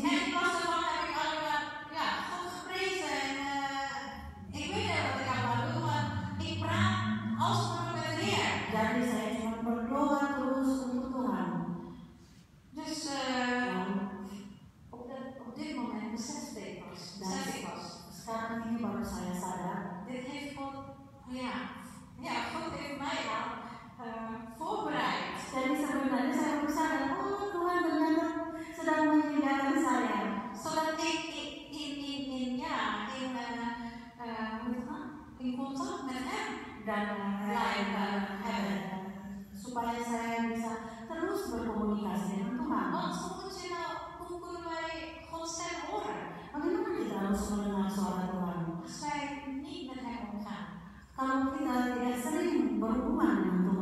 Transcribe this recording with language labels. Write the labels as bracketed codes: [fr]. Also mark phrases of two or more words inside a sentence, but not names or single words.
[nl] En in plaats daarvan heb ik alleen maar God geprezen. En ik weet niet wat ik aan het doen, maar ik praat alsmaar met de Heer. [id] Jadi saya cuma berdoa terus untuk Tuhan. [nl] Dus op dit moment besefte ik pas. [id] Sekarang ini baru saya sadar. [nl] Dit heeft God, God heeft mij al voorbereid. [id] Jadi sebenarnya saya baru sadar, oh Tuhan ternyata sedang menyediakan saya. [nl] Zodat ik in contact met hem [id] Dan [nl] hebben. [id] supaya saya bisa terus berkomunikasi dengan Tuhan. [nl] Want hoe kunnen wij Gods stem horen? [id] Bagaimana kita harus mendengar suara Tuhan? [nl] Als wij niet met hem omgaan. [id] Kalau kita tidak sering berhubungan dengan